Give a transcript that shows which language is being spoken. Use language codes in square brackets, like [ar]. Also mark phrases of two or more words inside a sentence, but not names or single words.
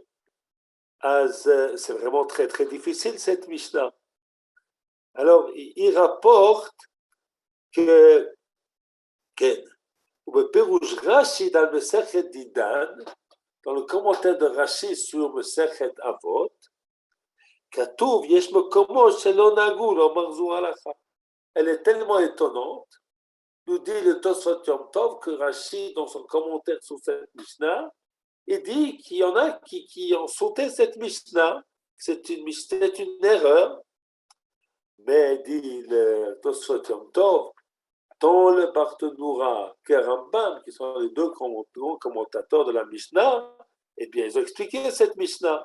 [fr] C'est vraiment très très difficile cette Mishnah. Alors il rapporte que Rashi dans le [he] מסכת דידן, [fr] dans le commentaire de Rashi sur le Sechet Avot, [he] כתוב יש מקומות שלא נגעו לא מרזו הלכה. [fr] Elle est tellement étonnante, nous dit le Tosfot Yom Tov, que Rashi, dans son commentaire sur cette Mishnah, il dit qu'il y en a qui ont sauté cette Mishnah, c'est une erreur, mais dit le Tosfot Yom Tov, tant le Barthénoura que Rambam, qui sont les deux grands commentateurs de la Mishnah, eh bien, ils ont expliqué cette Mishnah.